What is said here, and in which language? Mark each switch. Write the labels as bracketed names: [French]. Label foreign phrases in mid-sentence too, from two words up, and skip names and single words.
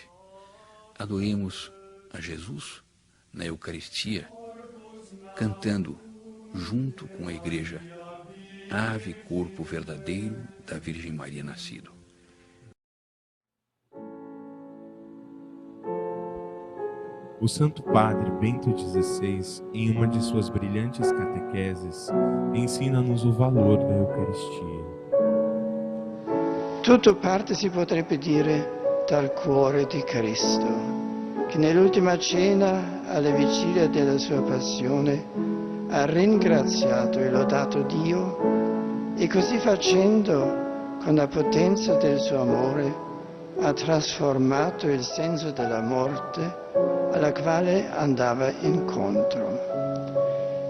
[Portuguese] Adoremos a Jesus na Eucaristia, cantando junto com a Igreja, ave corpo verdadeiro da Virgem Maria nascido. O Santo Padre Bento XVI, em uma de suas brilhantes catequeses, ensina-nos o valor da Eucaristia. [Italian] Tutto parte, si potrebbe dire, dal cuore di Cristo, che nell'ultima cena, alla vigilia della sua passione, ha ringraziato e lodato Dio e così facendo, con la potenza del suo amore, ha trasformato il senso della morte alla quale andava incontro.